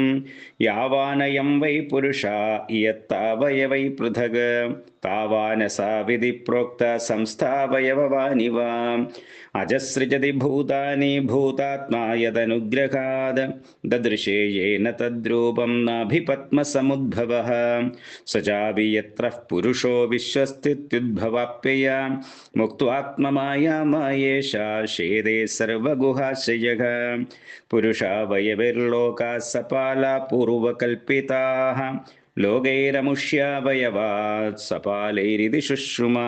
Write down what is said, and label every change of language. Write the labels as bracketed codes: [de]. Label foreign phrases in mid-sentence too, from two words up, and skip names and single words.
[sa] യാവാനയം വൈ പുരുഷാ ഇയത്താവയവൈ പൃഥഗ്. താവാനസാ വിധി പ്രോക്ത സംസ്ഥാവയവവാനി വാ. അജസൃജതി ഭൂതാനി ഭൂതാത്മാ യദനുഗ്രഹാദ്. ദദൃശേ യേന തദ്രൂപം നാഭിപത്മസമുദ്ഭവഃ. स चापि यत्र पुरुषो विश्वस्थित्युद्भवाप्यय. मुक्त्वात्ममायामायेषा शेदे सर्वगुहाशयः. पुरुषावयविर्लोकाः सपाला पूर्वकल्पिताः. लोकैरमुष्यावयवात् सपालैरिति शुश्रुमा.